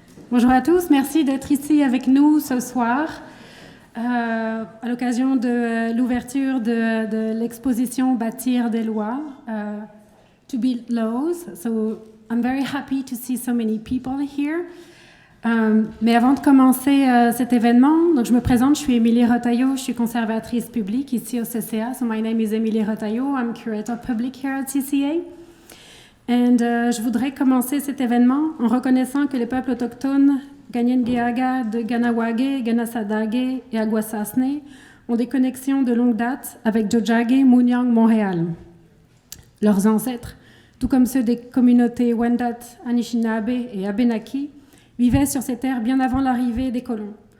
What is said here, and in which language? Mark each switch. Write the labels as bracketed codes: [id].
[fr] Bonjour à tous, merci d'être ici avec nous ce soir à l'occasion de l'ouverture de l'exposition Bâtir des lois, To Build Laws. [en] So I'm very happy to see so many people here. [fr] Mais avant de commencer cet événement, donc je me présente, je suis Émilie Rotaillot, je suis conservatrice publique ici au CCA. [en] So my name is Émilie Rotaillot, I'm curator public here at CCA. [fr] Et je voudrais commencer cet événement en reconnaissant que les peuples autochtones Ganyengeaga de Ganawage, Ganasadage et Aguasasne ont des connexions de longue date avec Tiohtià:ke, Munyang, Montréal. Leurs ancêtres, tout comme ceux des communautés Wendat, Anishinaabe et Abénaki, vivaient sur ces terres bien avant l'arrivée des colons.